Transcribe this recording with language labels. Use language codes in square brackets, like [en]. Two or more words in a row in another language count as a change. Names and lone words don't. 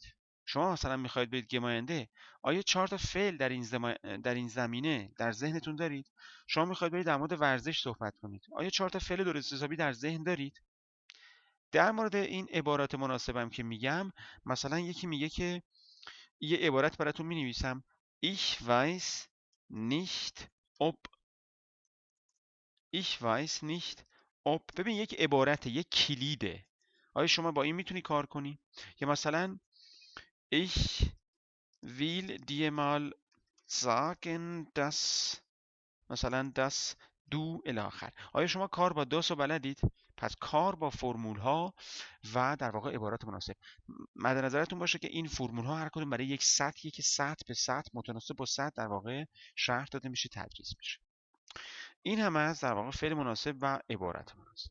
[fa] شما مثلا میخواید بگید گماینده، آیا 4 تا فعل در این زمینه در ذهنتون دارید؟ شما میخواید برید در مورد ورزش صحبت کنید، آیا 4 تا فعل درست حسابی در ذهن دارید؟ در مورد این عبارات مناسبم که میگم، مثلا یکی میگه که یه عبارت براتون مینویسم: [de] Ich weiß nicht ob. Ich weiß nicht ob. [fa] ببین، یک عبارته، یک کلیده. آیا شما با این میتونی کار کنی؟ یا مثلا [de] Ich will dir mal sagen, dass مثلا dass du [fa] الی آخر. آیا شما کار با داس رو بلدید؟ پس کار با فرمول ها و در واقع عبارات مناسب. مد نظرتون باشه که این فرمول ها هر کدوم برای یک سطحی که سطح به سطح متناسب با سطح در واقع شرح داده میشه، تدریس میشه. این هم از در واقع فعل مناسب و عبارت مناسب.